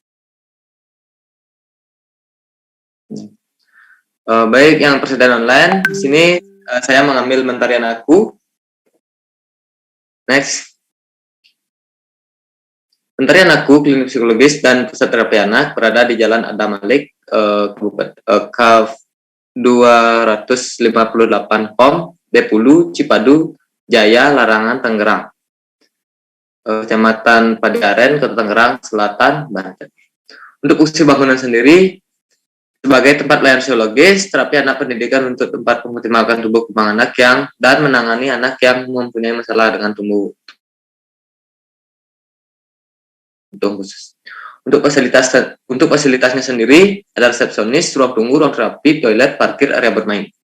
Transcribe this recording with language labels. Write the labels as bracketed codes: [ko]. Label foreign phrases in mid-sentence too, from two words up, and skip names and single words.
[id] Baik, yang persediaan online di sini saya mengambil mentarian aku. Next. Mentarian aku, klinik psikologis dan pusat terapi anak berada di Jalan Adam Malik, KAF 258 Kom, Bepulu, Cipadu, Jaya, Larangan, Tangerang. Kecamatan Padiaren, Kota Tangerang Selatan, Banten. Untuk fungsi bangunan sendiri, sebagai tempat layanan psikologis, terapi anak, pendidikan untuk tempat mengoptimalkan tumbuh kembang anak dan menangani anak yang mempunyai masalah dengan tumbuh khusus. Untuk fasilitasnya sendiri ada resepsionis, ruang tunggu, ruang terapi, toilet, parkir, area bermain.